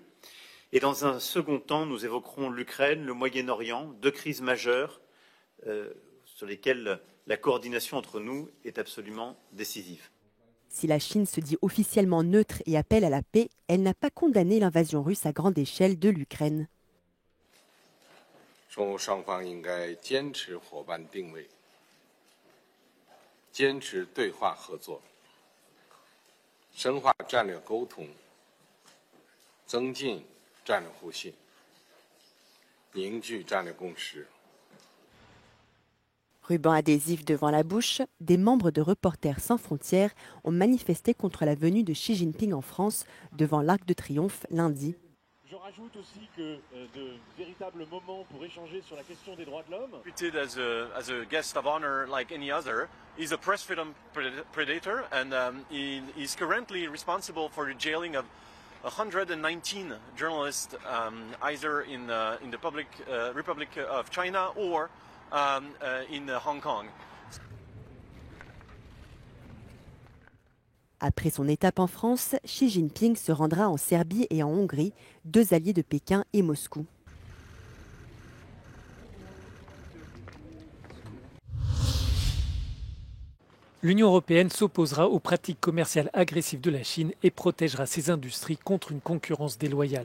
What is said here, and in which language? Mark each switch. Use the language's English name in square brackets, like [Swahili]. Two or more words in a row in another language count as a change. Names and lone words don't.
[French] Et dans un second temps, nous évoquerons l'Ukraine, le Moyen-Orient, deux crises majeures sur lesquelles la coordination entre nous est absolument décisive. Si la Chine se dit officiellement neutre et appelle à la paix, elle n'a pas condamné l'invasion russe à grande échelle de l'Ukraine. [Chinese] 中欧双方应该坚持伙伴定位，坚持对话合作，深化战略沟通，增进战略互信，凝聚战略共识。 [French] Ruban adhésif devant la bouche, des membres de Reporters sans frontières ont manifesté contre la venue de Xi Jinping en France devant l'Arc de Triomphe lundi. Je rajoute aussi que de véritables moments pour échanger sur la question des droits de l'homme. [English] Treated as a guest of honor like any other. He's a press freedom predator and he is currently responsible for the jailing of 119 journalists either in the Republic of China or in Hong Kong. [French] Après son étape en France, Xi Jinping se rendra en Serbie et en Hongrie, deux alliés de Pékin et Moscou. L'Union européenne s'opposera aux pratiques commerciales agressives de la Chine et protégera ses industries contre une concurrence déloyale.